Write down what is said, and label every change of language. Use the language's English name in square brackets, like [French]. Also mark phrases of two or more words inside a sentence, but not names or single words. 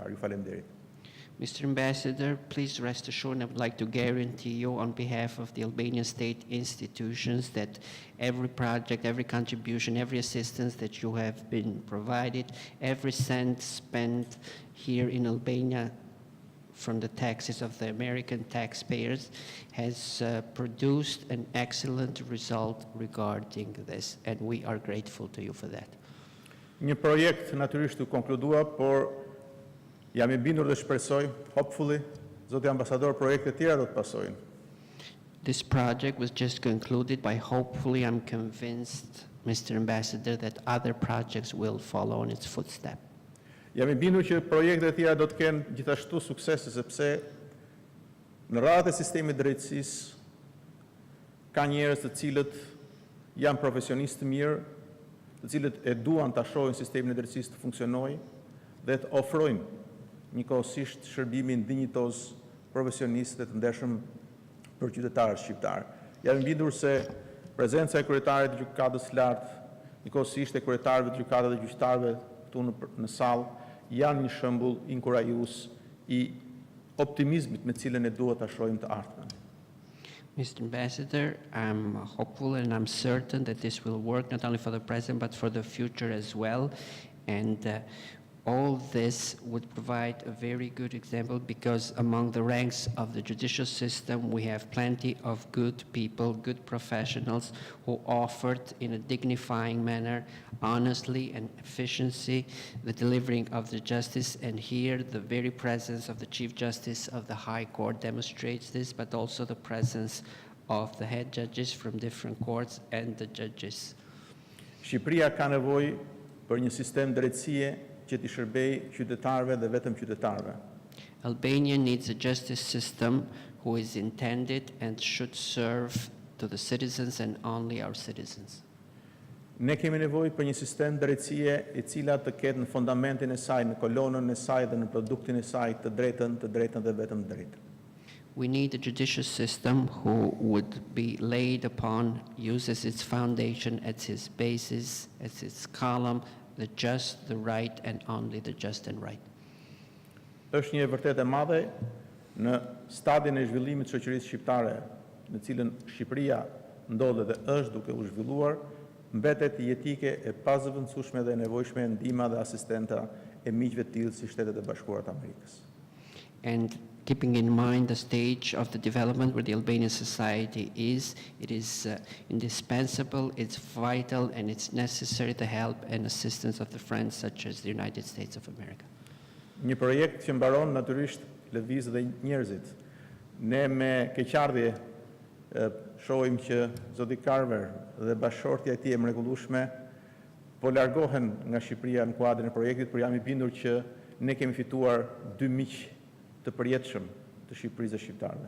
[Albanian] Ju faleminderit. [English] Mr. Ambassador, please rest assured, I would like to guarantee you on behalf of the Albanian state institutions that every project, every contribution, every assistance that you have been provided, every cent spent here in Albania from the taxes of the American taxpayers has produced an excellent result regarding this, and we are grateful to you for that. [Albanian] Një projekt natyrisht u konkludua, por jam I bindur dhe shpresoj, hopefully, zoti ambasador, projekte tjera do të pasojnë. [English] This project was just concluded by hopefully, I'm convinced, Mr. Ambassador, that other projects will follow in its footsteps. [Albanian] Jam I bindur që projekte tjera do të kenë gjithashtu suksese, sepse në radhët e sistemit drejtësisë ka njerëz të cilët janë profesionistë mirë, të cilët e duan ta shohin sistemin e drejtësisë të funksionojë dhe të ofrojnë njëkohësisht shërbimin dinjitoz, profesionist dhe të ndershëm për qytetarët shqiptar. Jam I bindur se prezenca e kryetarit të gjykatës së lartë, njëkohësisht e kryetarëve të gjykatave dhe gjyqtarëve këtu në sallë, janë një shembull inkurajues I optimizmit me cilën e duhet ta shohim të ardhmen. [English] Mr. Ambassador, I'm hopeful and I'm certain that this will work not only for the present but for the future as well. And all this would provide a very good example because among the ranks of the judicial system we have plenty of good people, good professionals who offered in a dignifying manner, honestly and efficiency, the delivering of the justice. And here the very presence of the Chief Justice of the High Court demonstrates this, but also the presence of the head judges from different courts and the judges. [Albanian] Shqipëria ka nevojë për një sistem drejtësie që t'i shërbej qytetarëve dhe vetëm qytetarëve. [English] Albania needs a justice system who is intended and should serve to the citizens and only our citizens. [Albanian] Ne kemi nevojë për një sistem drejtësie i cila të ketë në fundamentin e saj, në kolonën e saj dhe në produktin e saj të drejtën dhe vetëm drejtën. [English] We need a judicial system who would be laid upon, use as its foundation, as its basis, as its column, the just, the right, and only the just and right. [Albanian] Është një e vërtetë e madhe në stadin e zhvillimit të shoqërisë shqiptare, në cilën Shqipëria ndodhet dhe është duke u zhvilluar, mbetet jetike e pazëvendësueshme dhe e nevojshme ndihma dhe asistenta e miqve të tillë si Shtetet e Bashkuara të Amerikës. [English] And keeping in mind the stage of the development where the Albanian society is, it is indispensable, it's vital, and it's necessary the help and assistance of the friends such as the United States of America. [Albanian] Një projekt që mbaron natyrisht lëvizjet dhe njerëzit. Ne me keqardhje shohim që zoti Carver dhe bashkëshortja e tij e mrekullueshme po largohen nga Shqipëria në kuadrin e projektit, por jam I bindur që ne kemi fituar dy miq të përjetshëm të Shqipërisë dhe shqiptarëve.